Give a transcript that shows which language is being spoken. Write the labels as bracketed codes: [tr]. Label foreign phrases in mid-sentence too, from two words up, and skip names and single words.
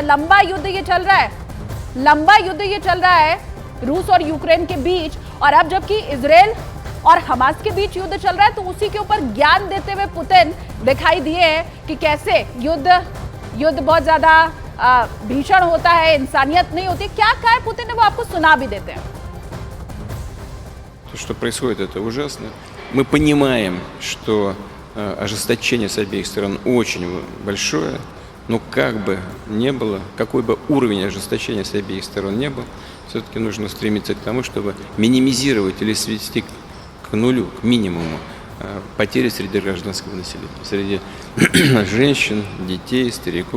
[hi] लंबा युद्ध ये चल रहा है रूस और यूक्रेन के बीच, और अब जबकि इजरायल और हमास के बीच युद्ध चल रहा है तो उसी के ऊपर ज्ञान देते हुए पुतिन दिखाई दिए हैं कि कैसे युद्ध बहुत ज्यादा भीषण होता है, इंसानियत नहीं होती। क्या कहा है पुतिन ने वो आपको सुना भी देते हैं। [ru] То, что происходит, это ужасно. Мы понимаем, что ожесточение с обеих сторон очень большое, но как бы не было, какой бы уровень ожесточения с обеих сторон не был, все-таки нужно стремиться к тому, чтобы минимизировать или свести к нулю, к минимуму потери среди гражданского населения, среди женщин, детей, стариков.